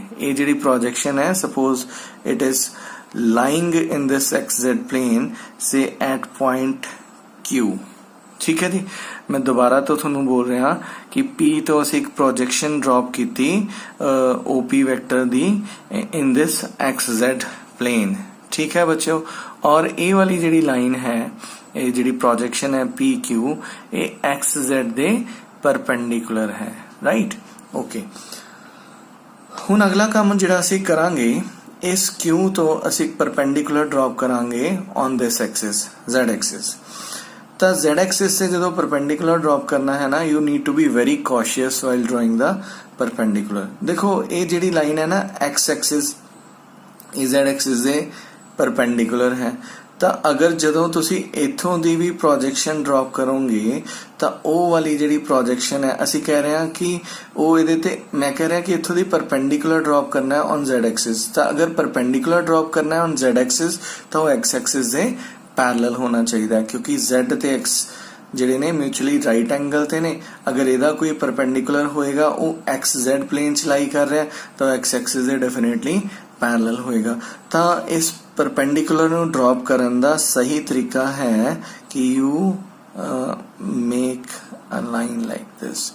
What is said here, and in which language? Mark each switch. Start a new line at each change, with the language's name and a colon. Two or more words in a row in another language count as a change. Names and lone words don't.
Punjabi: ਇਹ ਜਿਹੜੀ
English: projection है, suppose it is lying in this XZ plane, say at point Q.
Hindi: ठीक है जी. मैं दोबारा तो
Punjabi: ਤੁਹਾਨੂੰ
Hindi: बोल रहा कि
Punjabi: P ਤੋਂ ਅਸੀਂ ਇੱਕ
English: projection drop
Punjabi: ਕੀਤੀ OP ਵੈਕਟਰ ਦੀ
English: in this XZ plane.
Hindi: ठीक है बच्चों. और
Punjabi: ਇਹ ਵਾਲੀ ਜਿਹੜੀ ਲਾਈਨ ਹੈ, ਇਹ ਜਿਹੜੀ ਪ੍ਰੋਜੈਕਸ਼ਨ ਹੈ PQ, ਇਹ XZ ਦੇ ਪਰਪੈਂਡੀਕੂਲਰ ਹੈ.
English: Right. Okay.
Punjabi: ਹੁਣ ਅਗਲਾ ਕੰਮ ਜਿਹੜਾ ਅਸੀਂ ਕਰਾਂਗੇ, ਇਸ Q ਤੋਂ ਅਸੀਂ ਪਰਪੈਂਡੀਕੂਲਰ ਡ੍ਰੌਪ ਕਰਾਂਗੇ
English: on this axis, Z axis.
Punjabi: ਤਾਂ
English: Z axis
Punjabi: से ਜਦੋਂ
English: perpendicular drop
Punjabi: ਕਰਨਾ ਹੈ ਨਾ,
English: you need to be very cautious while drawing the perpendicular.
Punjabi: ਦੇਖੋ ਇਹ ਜਿਹੜੀ ਲਾਈਨ ਹੈ ਨਾ
English: X axis,
Punjabi: ਇਹ
English: Z axis
Punjabi: ਦੇ perpendicular ਹੈ. ਤਾਂ ਅਗਰ ਜਦੋਂ ਤੁਸੀਂ ਇੱਥੋਂ ਦੀ ਵੀ ਪ੍ਰੋਜੈਕਸ਼ਨ ਡ੍ਰੌਪ ਕਰੋਗੇ ਤਾਂ ਉਹ ਵਾਲੀ ਜਿਹੜੀ ਪ੍ਰੋਜੈਕਸ਼ਨ ਹੈ, ਅਸੀਂ ਕਹਿ ਰਹੇ ਹਾਂ ਕਿ ਉਹ ਇਹਦੇ ਤੇ, ਮੈਂ ਕਹਿ ਰਿਹਾ ਕਿ ਇੱਥੋਂ ਦੀ perpendicular ਡ੍ਰੌਪ ਕਰਨਾ ਹੈ
English: on Z axis.
Punjabi: ਤਾਂ ਅਗਰ perpendicular ਡ੍ਰੌਪ ਕਰਨਾ ਹੈ
English: on Z axis
Punjabi: ਤਾਂ ਉਹ
English: X axis
Punjabi: ਦੇ
Hindi: पैरेलल होना चाहिए, क्योंकि
Punjabi: Z ते X ਜਿਹੜੇ ਨੇ
English: mutually right angle
Punjabi: ਤੇ ਨੇ. ਅਗਰ ਇਹਦਾ ਕੋਈ ਪਰਪੈਂਡੀਕੂਲਰ ਹੋਏਗਾ, ਉਹ XZ ਪਲੇਨ ਚ ਲਾਈ ਕਰ ਰਿਹਾ, ਤਾਂ X ਐਕਸਿਸ ਦੇ ਡੈਫੀਨਿਟਲੀ ਪੈਰਲਲ ਹੋਏਗਾ. ਤਾਂ ਇਸ ਪਰਪੈਂਡੀਕੂਲਰ ਨੂੰ ਡ੍ਰੌਪ ਕਰਨ ਦਾ ਸਹੀ ਤਰੀਕਾ ਹੈ ਕਿ
English: you make a line like this.